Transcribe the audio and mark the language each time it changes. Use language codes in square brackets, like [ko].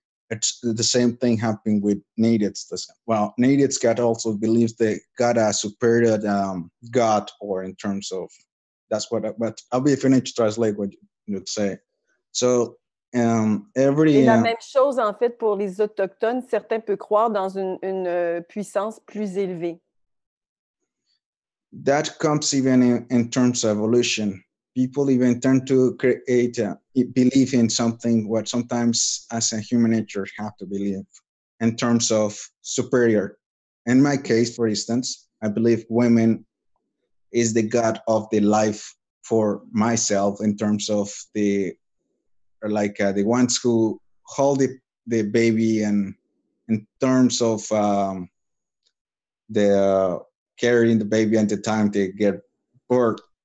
[en] It's the same thing happening with natives. Well, natives God also believes they got a superior God, or in terms of that's what. But I'll be finished to translate what you would say. So [fr] Et la même chose en fait pour les autochtones. Certains peuvent croire dans une puissance plus élevée. [en] That comes even in terms of evolution. People even tend to create believe in something what sometimes as a human nature have to believe in terms of superior. In my case, for instance, I believe women is the God of the life for myself in terms of the ones who hold the baby, and in terms of the carrying the baby at the time they get birth.